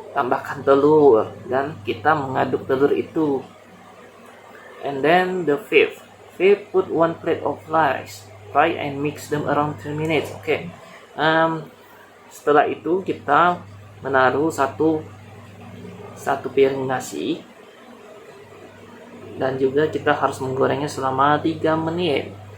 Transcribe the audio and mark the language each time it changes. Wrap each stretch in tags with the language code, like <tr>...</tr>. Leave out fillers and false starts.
<id>Tambahkan telur dan kita mengaduk telur itu.</id> <en>And then the fifth, put 1 plate of rice, fry and mix them around 3 minutes. Oke.</en> <id>Setelah itu kita menaruh satu piring nasi, dan juga kita harus menggorengnya selama 3 menit.</id>